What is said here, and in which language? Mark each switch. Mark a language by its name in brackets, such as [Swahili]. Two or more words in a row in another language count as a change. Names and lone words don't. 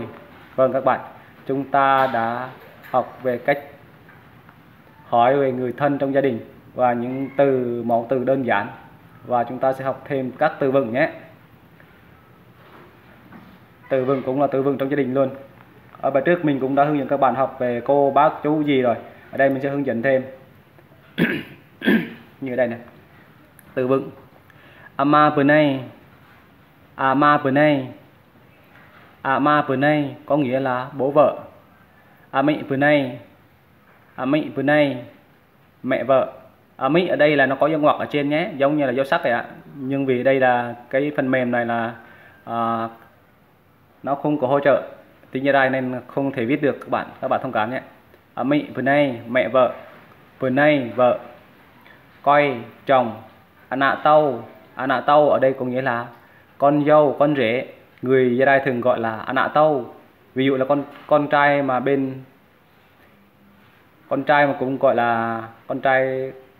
[Vietnamese] Vâng các bạn, chúng ta đã học về cách hỏi về người thân trong gia đình và những mẫu từ đơn giản, và chúng ta sẽ học thêm các từ vựng nhé. Từ vựng cũng là từ vựng trong gia đình luôn. Ở bài trước mình cũng đã hướng dẫn các bạn học về cô bác chú gì rồi, ở đây mình sẽ hướng dẫn thêm. Như đây này, từ vựng [Amis] ama penay, ama penay, ama penay [Vietnamese] có nghĩa là bố vợ. [Amis] Ami penay, ami penay, [Vietnamese] mẹ vợ. Ami ở đây là nó có dấu ngoặc ở trên nhé, giống như là dấu sắc vậy ạ. Nhưng vì đây là cái phần mềm này là nó không có hỗ trợ tiếng Nhật Đài nên không thể viết được, các bạn thông cảm nhé. [Amis] Ami penay [Vietnamese] mẹ vợ, penay vợ, coi chồng. [Amis] Anak tau [Vietnamese] ở đây có nghĩa là con dâu, con rể. Người Gia Đài thường gọi là [Amis] anak tau. [Vietnamese] Ví dụ là con trai mà cũng gọi là con trai.